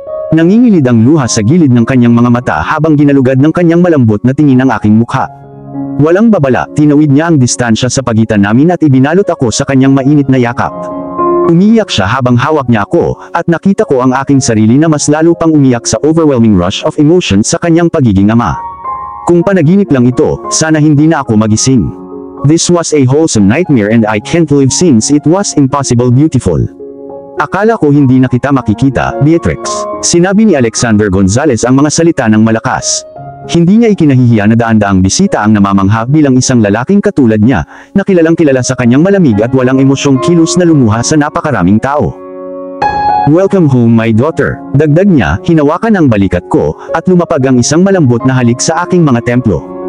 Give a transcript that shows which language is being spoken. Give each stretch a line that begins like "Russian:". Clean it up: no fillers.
Filipino: Nangingilid ang luha sa gilid ng kanyang mga mata habang ginalugad ng kanyang malambot na tingin ang aking mukha. Walang babala, tinawid niya ang distansya sa pagitan namin at ibinalot ako sa kanyang mainit na yakap. Umiiyak siya habang hawak niya ako, at nakita ko ang aking sarili na mas lalo pang umiyak sa
English: overwhelming rush of emotion
Filipino: sa kanyang pagiging ama. Kung panaginip lang ito, sana hindi na ako magising.
English: This was a wholesome nightmare and I can't live since it was impossible beautiful.
Filipino: Akala ko hindi na kita makikita, Beatrix. Sinabi ni Alexander Gonzales ang mga salita ng malakas. Hindi niya ikinahihiya na daan-daang bisita ang namamangha bilang isang lalaking katulad niya, na kilalang kilala sa kanyang malamig at walang emosyong kilos na lumuha sa napakaraming tao.
English: Welcome home my daughter,
Filipino: dagdag niya, hinawakan ang balikat ko, at lumapag ang isang malambot na halik sa aking mga templo.